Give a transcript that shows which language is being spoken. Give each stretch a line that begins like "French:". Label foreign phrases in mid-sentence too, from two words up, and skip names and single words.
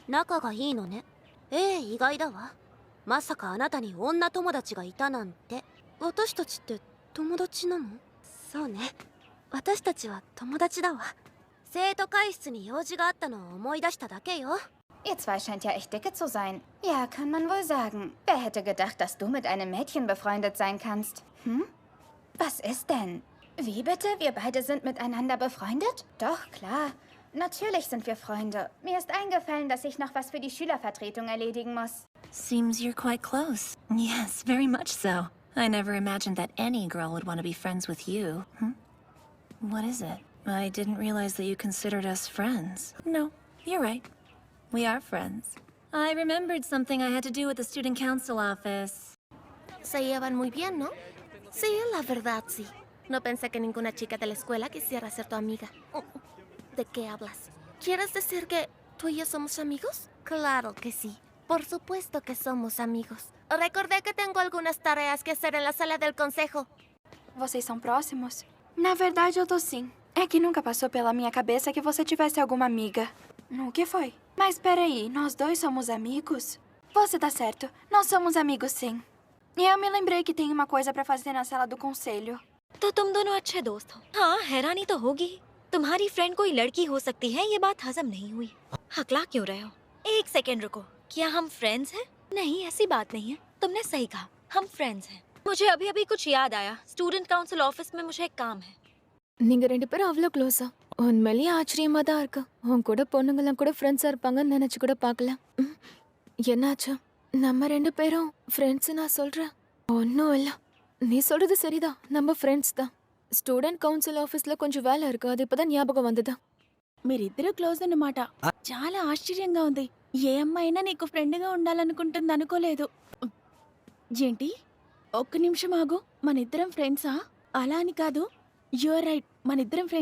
Japanese: 仲がいいのね。ええ、意外だわ。まさかあなたに女友達がいたなんて。私たちって友達なの？そうね。私たちは友達だわ。生徒会室に用事があったのを思い出しただけよ。
German: Ihr zwei scheint ja echt dicke zu sein. Ja, kann man wohl sagen. Wer hätte gedacht, dass du mit einem Mädchen befreundet sein kannst? Hm? Was ist denn? Wie bitte? Wir beide sind miteinander befreundet? Doch, klar. Natürlich sind wir Freunde. Mir ist eingefallen, dass ich noch was für die Schülervertretung erledigen muss.
English: Seems you're quite close. Yes, very much so. I never imagined that any girl would want to be friends with you. What is it? I didn't realize that you considered us friends. No, you're right. We are friends. I remembered something I had to do at the student council office.
Spanish: Se llevan muy bien, ¿no? Sí, la verdad, sí. No pensé que ninguna chica de la escuela quisiera ser tu amiga. ¿De qué hablas? ¿Quieres decir que tú y yo somos amigos? Claro que sí. Por supuesto que somos amigos. Recordé que tengo algunas tareas que hacer en la sala del consejo.
Portuguese: Vocês são próximos? Na verdade, eu tô sim. É que nunca passou pela minha cabeça que você tivesse alguma amiga. O que foi? Mas peraí, nós dois somos amigos? Você tá certo, nós somos amigos sim. E eu me lembrei que tem uma coisa pra fazer na sala do conselho.
Hindi: तो तुम दोनों अच्छे दोस्त हो। हाँ, हैरानी तो होगी। तुम्हारी फ्रेंड कोई लड़की हो सकती है, ये बात हजम नहीं हुई। हकला क्यों रहे हो? एक सेकंड रुको। क्या हम फ्रेंड्स हैं? नहीं, ऐसी बात नहीं है। तुमने सही कहा, हम फ्रेंड्स हैं। मुझे अभी अभी कुछ याद आया।
English: student council office
Hindi: में मुझे एक काम है।
Tamil: நீங்க ரெண்டு பேரும் அவ்வளோ க்ளோஸா? உண்மையிலேயே ஆச்சரியமா தான் இருக்கு. உன் கூட பொண்ணுங்கெல்லாம் கூட ஃப்ரெண்ட்ஸா இருப்பாங்கன்னு நினைச்சு கூட பார்க்கல. என்னாச்சு? நம்ம ரெண்டு பேரும் ஃப்ரெண்ட்ஸ் நான் சொல்றேன். ஒன்றும் இல்லை. நீ சொல்றது சரிதான். நம்ம ஃப்ரெண்ட்ஸ் தான்.
English: student council
Tamil: ఆఫీస్లో கொஞ்சம் வேல இருக்கு. அது இப்பதான் ஞாபகம் வந்ததா.
Telugu: మీరిద్దరూ క్లోజ్ అన్నమాట. చాలా ఆశ్చర్యంగా ఉంది. ఏ అమ్మాయినా నీకు ఫ్రెండ్గా ఉండాలనుకుంటుంది అనుకోలేదు. ఏంటి? ఒక్క నిమిషం ఆగు. మనిద్దరం ఫ్రెండ్సా? అలా అని కాదు.
English: you're right,
Telugu: మనిద్దరం ఫ్రెండ్సే.